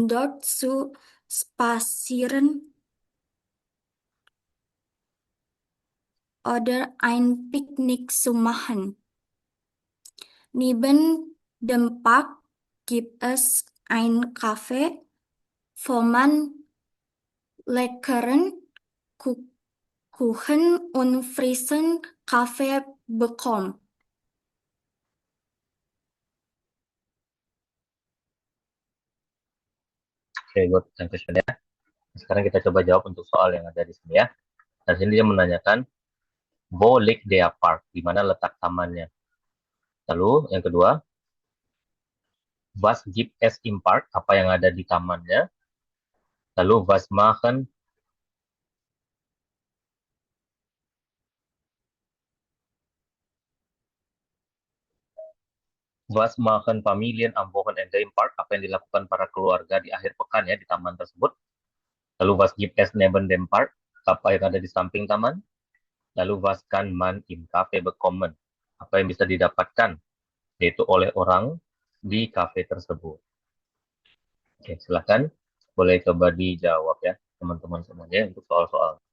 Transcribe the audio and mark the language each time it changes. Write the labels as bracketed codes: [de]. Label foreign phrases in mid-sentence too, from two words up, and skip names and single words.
[de] dort zu spazieren oder ein Picknick zu machen. Neben dem Park gibt es ein Café, wo man leckeren Kuchen und frischen Kaffee bekommt. [en] Oke, good. [id] Dankeschön ya. Sekarang kita coba jawab untuk soal yang ada di sini ya. Nah, sini dia menanyakan, [de] Wo liegt der Park? [id] Di mana letak tamannya? Lalu yang kedua, [de] Was gibt es im Park? [id] Apa yang ada di tamannya? [de] Lalu Was machen Familien am Wochenende im Park? [id] Apa yang dilakukan para keluarga di akhir pekan ya di taman tersebut? [de] Lalu was gibt es neben dem Park? [id] Apa yang ada di samping taman? [de] Lalu was kann man im Café bekommen? [id] Apa yang bisa didapatkan? Yaitu oleh orang di kafe tersebut. Oke, silakan. Boleh coba dijawab ya, teman-teman semuanya untuk soal-soal.